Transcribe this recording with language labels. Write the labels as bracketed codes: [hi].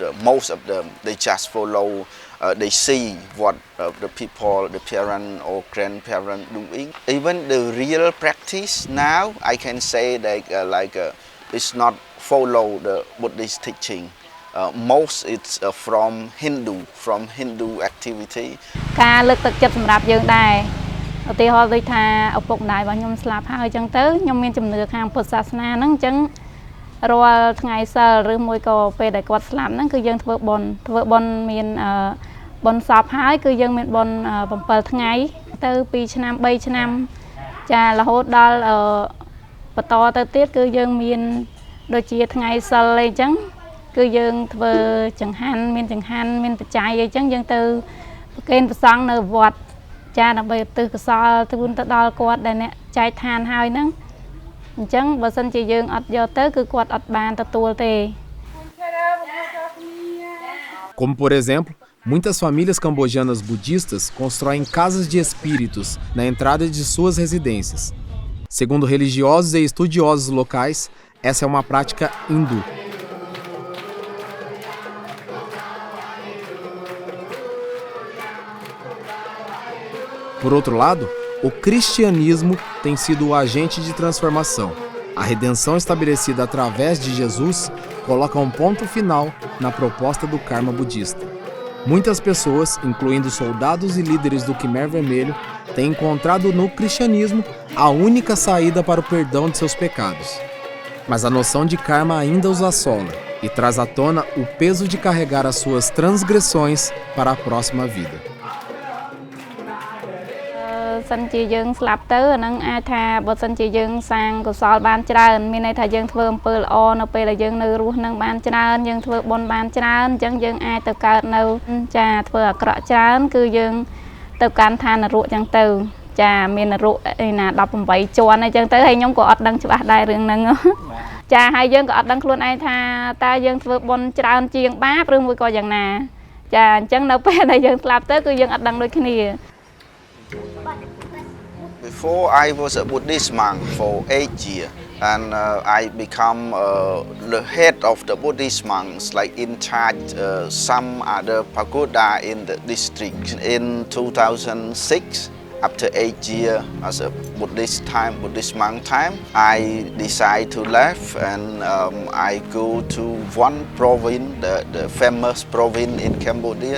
[en] Most of them they just follow. They see what the people, the parent or grandparent doing. Even the real practice now, I can say that it's not follow the Buddhist teaching. Most it's from Hindu activity. [km] ការលើកទឹកចិត្តសម្រាប់យើងដែរឧទាហរណ៍ដូចថាឪពុកម្ដាយរបស់ខ្ញុំស្លាប់ហើយអញ្ចឹងទៅខ្ញុំមានជំនឿខាងពុទ្ធសាសនាហ្នឹងអញ្ចឹងរាល់ថ្ងៃសិលឬមួយក៏ពេលដែលគាត់ស្លាប់ហ្នឹងគឺយើងធ្វើបុណ្យមានបុណ្យសពហើយគឺយើងមានបុណ្យ7ថ្ងៃទៅ2ឆ្នាំ3ឆ្នាំចារហូតដល់ បន្តទៅទៀតគឺយើងមានដូចជាថ្ងៃសិលអីចឹងគឺយើងធ្វើចង្ហាន់មានបច្ច័យអីចឹងយើងទៅប្រគេនព្រះសង្ឃនៅវត្តចាដើម្បីឧទ្ទិសកុសលជូនទៅដល់គាត់ដែលអ្នកចែកឋានហើយហ្នឹងអញ្ចឹងបើសិនជាយើងអត់យកទៅគឺគាត់អត់បានទទួលទេ [pt] Como por exemplo, muitas famílias cambojanas budistas constroem casas de espíritos na entrada de suas residências. Segundo religiosos e estudiosos locais, essa é uma prática hindu. Por outro lado, o cristianismo tem sido o agente de transformação. A redenção estabelecida através de Jesus coloca um ponto final na proposta do karma budista. Muitas pessoas, incluindo soldados e líderes do Khmer Vermelho, têm encontrado no cristianismo a única saída para o perdão de seus pecados. Mas a noção de karma ainda os assola e traz à tona o peso de carregar as suas transgressões para a próxima vida. [km] សិនជាយើងស្លាប់ទៅអានឹងអាចថាបើសិនជាយើងសាងកុសលបានច្រើនមានន័យថាយើងធ្វើអំពើល្អនៅពេលដែលយើងនៅរស់នឹងបានច្រើនយើងធ្វើបុណ្យបានច្រើនអញ្ចឹងយើងអាចទៅកើតនៅចាធ្វើអាក្រក់ច្រើនគឺយើងទៅកាន់ឋាននរកអញ្ចឹងទៅចាមាននរកឯណា18ជាន់អញ្ចឹងទៅហើយខ្ញុំក៏អត់ដឹងច្បាស់ដែររឿងហ្នឹងចាហើយយើងក៏អត់ដឹងខ្លួនឯងថាតើយើងធ្វើបុណ្យច្រើនជាងបាបឬមួយក៏យ៉ាងណាចាអញ្ចឹងនៅពេលដែលយើងស្លាប់ទៅគឺយើងអត់ដឹងដូចគ្នា [en] Before I was a Buddhist monk for 8 years and I become the head of the Buddhist monks, like in charge some other pagoda in the district. In 2006, after 8 years as a Buddhist monk time, I decide to leave and I go to one province, the famous province in Cambodia.